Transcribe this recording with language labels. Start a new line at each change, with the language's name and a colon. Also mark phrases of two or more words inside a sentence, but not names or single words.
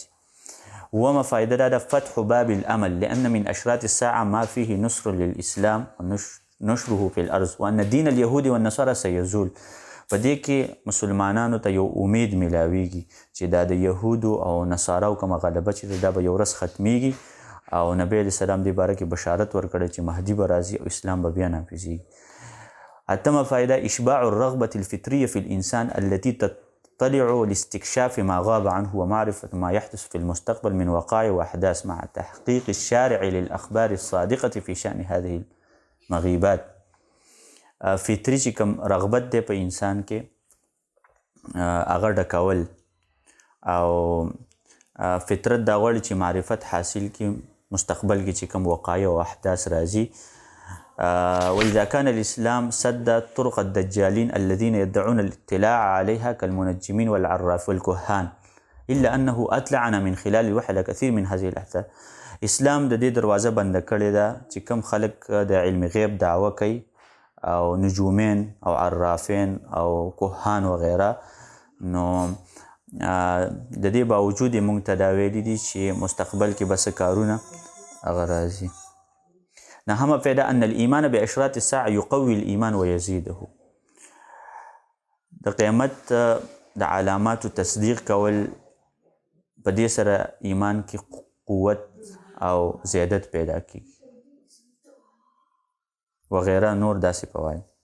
Arabic: وما فائدة دا فتح باب الأمل لأن من أشراط الساعة ما فيه نصر للإسلام ونشره في الأرض وأن دين اليهود والنصارى سيزول.
Pashto: په دې کې مسلمانانو ته یو امید ملاویږي چې دا د یهودو او نصاراو کومه غلبه چې دا به یو ورځ ختمیږي او نبی
Arabic: علیه السلام
Pashto: دې باره کې بشارت ورکړی چې مهدي به راځي او اسلام به بیا نافظیږي. اتمه فائده
Arabic: اشباع الرغبة الفطرية في الإنسان التي تطلع لاستكشاف ما غاب عنه ومعرفة ما يحدث في المستقبل من وقائع وأحداث مع تحقيق الشارع للأخبار الصادقة في شأن هذه المغيبات.
Pashto: فطري چې کوم رغبت دی په انسان کې هغه ډکول او فطرت دا غواړي چې معرفت حاصل کړي مستقبل کې چې کوم وقایع او احداث راځي.
Arabic: وإذا كان الإسلام سد طرق الدجالين الذين يدعون الاطلاع عليها كالمنجمين والعراف والكهان إلا أنه أطلعنا من خلال الوحي على كثير من هذه الأحداث.
Pashto: اسلام د دې دروازه بنده کړې ده چې کوم خلک د علم غیب دعوه کوي او نجومین او عرافین او کهان وغیره نو د دې باوجود موږ ته دا ویلي دي چې مستقبل کې به څه کارونه هغه راځي. نهمه فائده
Arabic: ان الايمان باشراط الساعه يقوي الايمان ويزيده.
Pashto: د قیامت د علاماتو تصدیق کول په دې سره ایمان کې قوت او زیادت پیدا کیږي وغیره نور داسې فواید.